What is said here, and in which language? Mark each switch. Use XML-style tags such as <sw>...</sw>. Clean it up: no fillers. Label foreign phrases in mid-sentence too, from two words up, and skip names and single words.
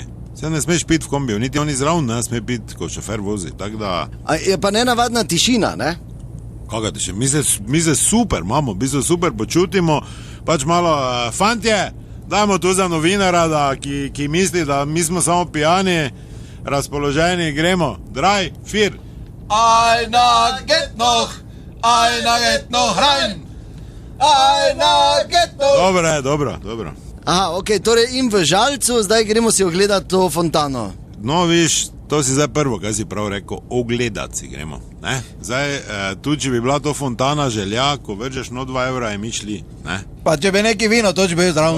<sl>Se ne smeš piti v kombiju, niti oni zraven ne sme piti, ko šofer vozi, tako da... A je pa nenavadna tišina, ne? Kakaj tišina? Mi se super imamo, mi se super počutimo, pač malo, fantje, dajmo tu za novinara, ki misli, da mi smo samo pijani, razpoloženi, gremo, draj, fir.</sl> <de>Einer geht noch rein. Einer geht noch...</de> <sl>Dobro. Aha, ok, torej in v Žalcu, zdaj gremo si ogledati to fontano. No, viš, to si zdaj prvo, kaj si prav rekel, ogledati si gremo, ne? Zdaj, tudi če bi bila to fontana želja, ko vržeš no 2 evra in mi šli, ne? Pa če bi neki vino, to če bi zdravo.</sl>